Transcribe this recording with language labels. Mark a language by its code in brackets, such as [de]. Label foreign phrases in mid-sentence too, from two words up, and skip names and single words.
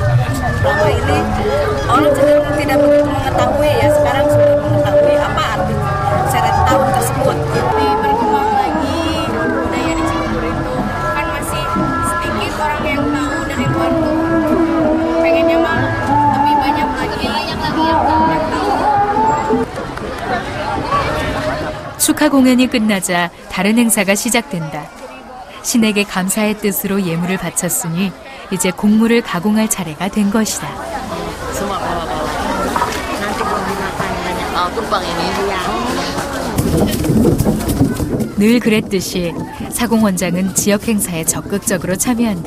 [id] Selama ini orang cenderung tidak begitu mengetahui ya, sekarang sudah mengetahui apa arti Seren Tahun tersebut. Lebih berkembang lagi budaya di Cibubur itu, kan masih sedikit orang yang tahu dari luar tuh. Pengennya mah lebih banyak lagi yang tahu. [ko] 축하 공연이 끝나자 다른 행사가 시작된다. 신에게 감사의 뜻으로 예물을 바쳤으니 이제 곡물을 가공할 차례가 된 것이다. 늘 그랬듯이 사공 원장은 지역 행사에 적극적으로 참여한다.